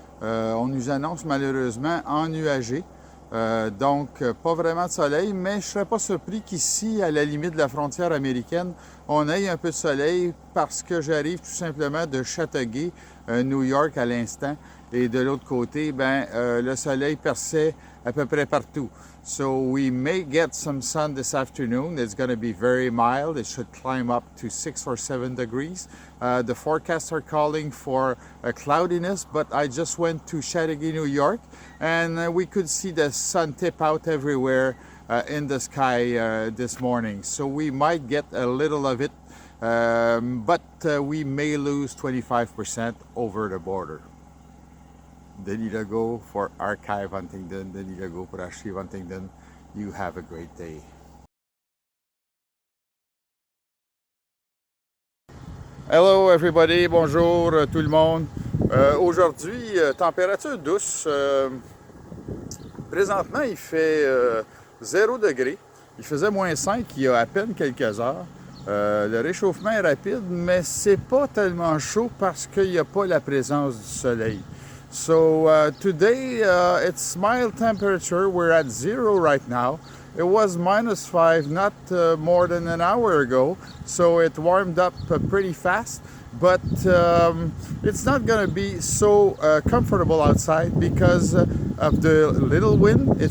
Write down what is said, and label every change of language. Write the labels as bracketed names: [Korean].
[French] On nous annonce malheureusement ennuagé. Donc, pas vraiment de soleil, mais je ne serais pas surpris qu'ici, à la limite de la frontière américaine, on ait un peu de soleil parce que j'arrive tout simplement de Chateauguay, New York à l'instant. Et de l'autre côté, le soleil perçait à peu près partout. [English] So we may get some sun this afternoon. It's going to be very mild. It should climb up to 6 or 7 degrees. The forecasts are calling for a cloudiness, but I just went to Chateauguay, New York, and we could see the sun tip out everywhere in the sky this morning. So we might get a little of it, but we may lose 25% over the border. Denis Legault for Archive Huntingdon, Denis Legault pour Archive Huntingdon. You have a great day. Hello everybody, [French] bonjour tout le monde. Aujourd'hui, température douce. Présentement, il fait 0 degré. Il faisait -5 il y a à peine quelques heures. Le réchauffement est rapide, mais c'est pas tellement chaud parce qu'il n'y a pas la présence du soleil. [English] So today it's mild temperature. We're at 0 right now. It was -5 not more than an hour ago, so it warmed up pretty fast. But it's not going to be so comfortable outside because of the little wind.